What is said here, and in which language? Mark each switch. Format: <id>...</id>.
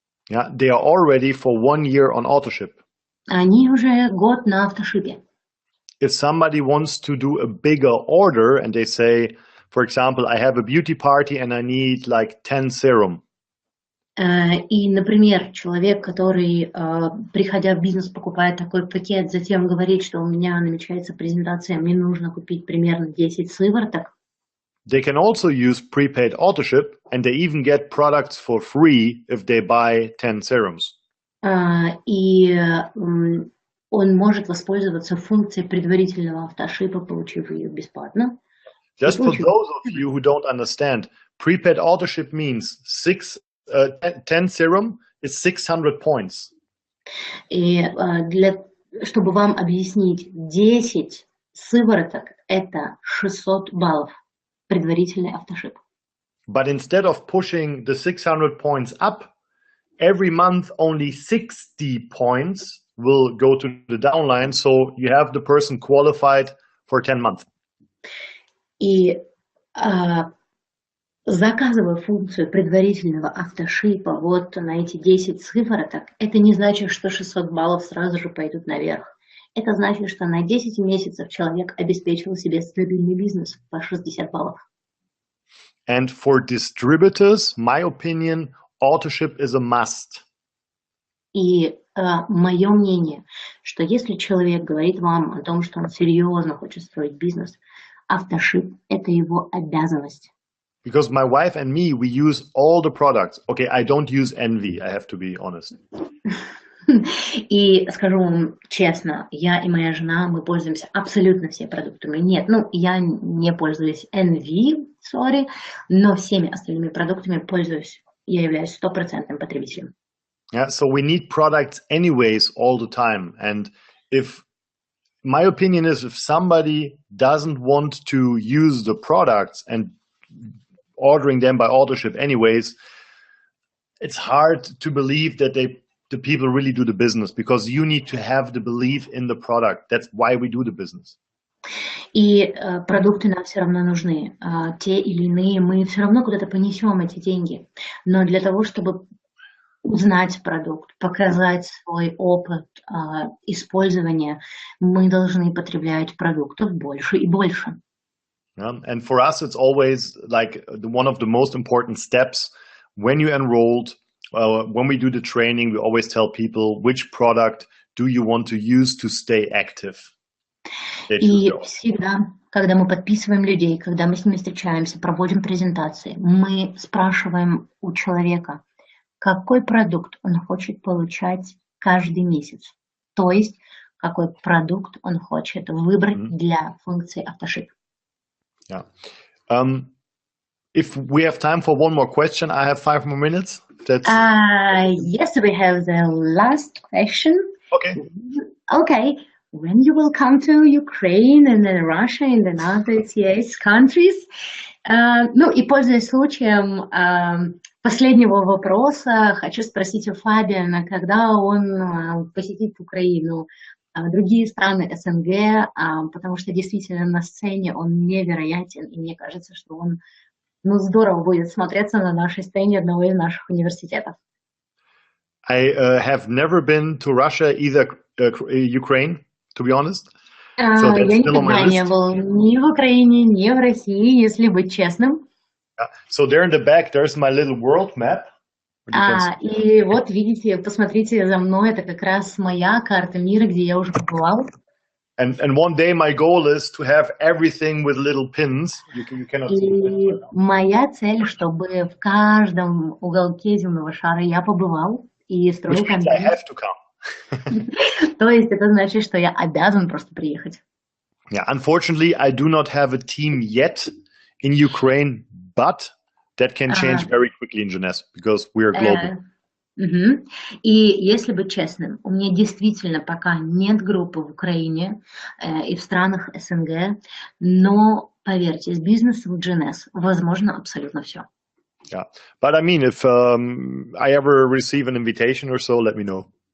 <en>Yeah, they are already for 1 year on autoship.</en> <ru>Они уже год на автошипе.</ru> <en>If somebody wants to do a bigger order and they say, for example, I have a beauty party and I need like 10 serum.</en> <ru>И, например, человек, который, приходя в бизнес, покупает такой пакет, затем говорит, что у меня намечается презентация, мне нужно купить примерно 10 сывороток.</ru> <en>They can also use prepaid autoship, and they even get products for free if they buy 10 serums.</en> <ru>И он может воспользоваться функцией предварительного автошипа, получив ее бесплатно.</ru> <en>Just for those of you who don't understand, prepaid autoship means 10 serum is 600 points.</en> <ru>И чтобы вам объяснить, 10 сывороток – это 600 баллов. Предварительный автошип.</ru> <en>But instead of pushing the 600 points up, every month only 60 points will go to the downline, so you have the person qualified for 10 months.</en> <ru>И заказывая функцию предварительного автошипа вот на эти 10 сывороток, это не значит, что 600 баллов сразу же пойдут наверх. Это значит, что на 10 месяцев человек обеспечил себе стабильный бизнес по 60 баллов.</ru> <en>And for distributors, my opinion, autoship is a must.</en> <ru>И мое мнение, что если человек говорит вам о том, что он серьезно хочет строить бизнес, автошип – это его обязанность.</ru> <en>Because my wife and me, we use all the products. Okay, I don't use Envy, I have to be honest.</en> <ru>И скажу вам честно, я и моя жена, мы пользуемся абсолютно всеми продуктами. Нет, я не пользуюсь Envy, но всеми остальными продуктами пользуюсь. Я являюсь стопроцентным потребителем.</ru> <en>Yeah, so we need products anyways all the time. And if my opinion is, if somebody doesn't want to use the products and ordering them by autoship anyways, it's hard to believe that the people really do the business, because you need to have the belief in the product. That's why we do the business.</en> <ru>И продукты нам все равно нужны. Те или иные, мы все равно куда-то понесем эти деньги. Но для того, чтобы узнать продукт, показать свой опыт использования, мы должны потреблять продуктов больше и больше.</ru> <en>Yeah. And for us, it's always like one of the most important steps when you enrolled. When we do the training, we always tell people which product do you want to use to stay active.</en> <ru>И всегда, когда мы подписываем людей, когда мы с ними встречаемся, проводим презентации, мы спрашиваем у человека, какой продукт он хочет получать каждый месяц. То есть, какой продукт он хочет выбрать для функции автошип.</ru> <en>Yeah. If we have time for one more question, I have 5 more minutes. Yes, we have the last question. Okay. Okay. When you will come to Ukraine and then Russia and then other CIS countries?</en> <ru>И пользуясь случаем последнего вопроса, хочу спросить у Фабиана, когда он посетит Украину, другие страны СНГ, потому что действительно на сцене он невероятен, и мне кажется, что он здорово будет смотреться на нашей сцене одного из наших университетов.</ru> <en>I have never been to Russia, either Ukraine, to be honest. So</en> <ru>Я никогда не был ни в Украине, ни в России, если быть честным.</ru> <en>So there in the back, there's my little world map.</en> <ru>И вот видите, посмотрите за мной, это как раз моя карта мира, где я уже побывал.</ru> <en>And one day my goal is to have everything with little pins. You cannot see the pins right now.</en> <ru>Моя цель, чтобы в каждом уголке земного шара я побывал и строил контент.</ru> <en>I have to come.</en> <ru>То есть это значит, что я обязан просто приехать.</ru> <en>Yeah, unfortunately, I do not have a team yet in Ukraine, but that can change very quickly in Jeunesse because we are global.</en> <ru>И если быть честным, у меня действительно пока нет группы в Украине и в странах СНГ, но поверьте, с бизнесом Jeunesse возможно абсолютно все.</ru> <en>Yeah, but I mean, if I ever receive an invitation or so, let me know.</en>